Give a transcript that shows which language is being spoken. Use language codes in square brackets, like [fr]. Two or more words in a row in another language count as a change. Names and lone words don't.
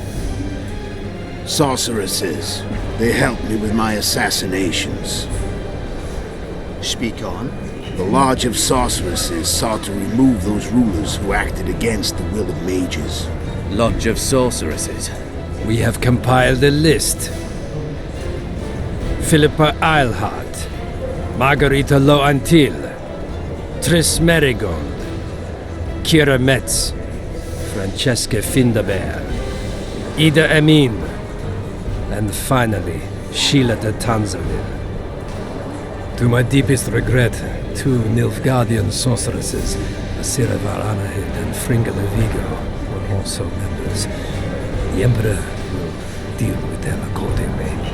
[en] Sorceresses. They helped me with my assassinations. Speak on. The Lodge of Sorceresses sought to remove those rulers who acted against the will of mages. Lodge of Sorceresses? We have compiled a list. Philippa Eilhart, Margarita Loantil, Triss Merigold, Kira Metz, Francesca Findabair, Ida Amin, and finally, Sheila de Tansarville. To my deepest regret, 2 Nilfgaardian sorceresses, Asira Varanahid and Fringala Vigo, were also members. The Emperor will deal with them accordingly.